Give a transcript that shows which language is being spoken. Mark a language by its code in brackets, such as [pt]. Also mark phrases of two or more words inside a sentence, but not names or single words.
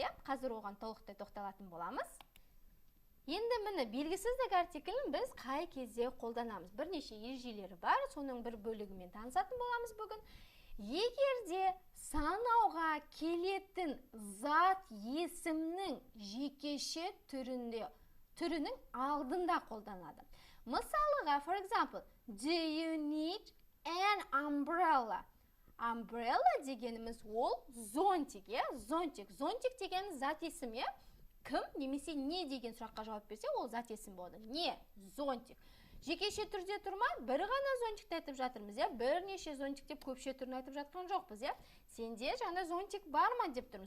[kk] Қазір оған толықтай тоқталатын боламыз. Енді міне белгісіздік артиклін біз қай кезде қолданамыз. Бірнеше ережелері бар, соның бір бөлігімен танысатын боламыз бүгін. Егерде санауға келетін зат есімнің жекеше түрінің алдында қолданады. Мысалыға, [en] for example, do you need an umbrella? [kk] Umbrella дегеніміз ол зонтик, зонтик. Зонтик дегеніміз зат есім, кім немесе не деген сұраққа жауап берсе, ол зат есім болады. Не? Зонтик. Жекеше түрде тұрма, бір ғана зонтикті айтып жатырмыз, бірнеше зонтик деп көпше түрін айтып жатқан жоқпыз, Сенде жаңа зонтик бар ма деп тұрмыз.